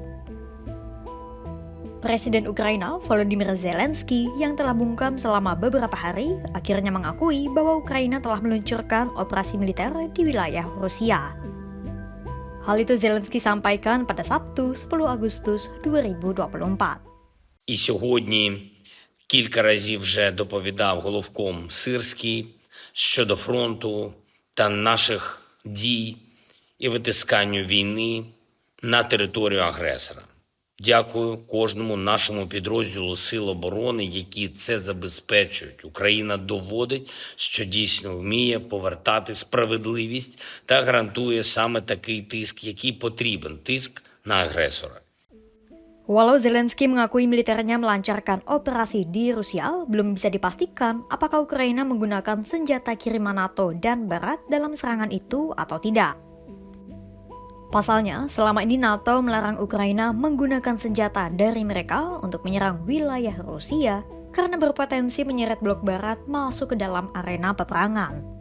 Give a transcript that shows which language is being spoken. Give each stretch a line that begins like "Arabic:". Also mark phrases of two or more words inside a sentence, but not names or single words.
Indonesian: Presiden Ukraina Volodymyr Zelensky yang telah bungkam selama beberapa hari akhirnya mengakui bahwa Ukraina telah meluncurkan operasi militer di wilayah Rusia. Hal itu Zelensky sampaikan pada Sabtu 10 Agustus 2024.
Ukrainian: І сьогодні кілька разів вже доповідав головком Сирський щодо фронту та наших дій і витисканню війни на територію агресора. Дякую кожному нашому підрозділу Сил оборони, які це забезпечують. Україна доводить, що дійсно вміє повертати справедливість та гарантує саме такий тиск, який потрібен – тиск на агресора.
Indonesian: Walau Zelensky mengakui militernya melancarkan operasi di Rusia, belum bisa dipastikan apakah Ukraina menggunakan senjata kiriman NATO dan Barat dalam serangan itu atau tidak. Pasalnya, selama ini NATO melarang Ukraina menggunakan senjata dari mereka untuk menyerang wilayah Rusia karena berpotensi menyeret blok Barat masuk ke dalam arena peperangan.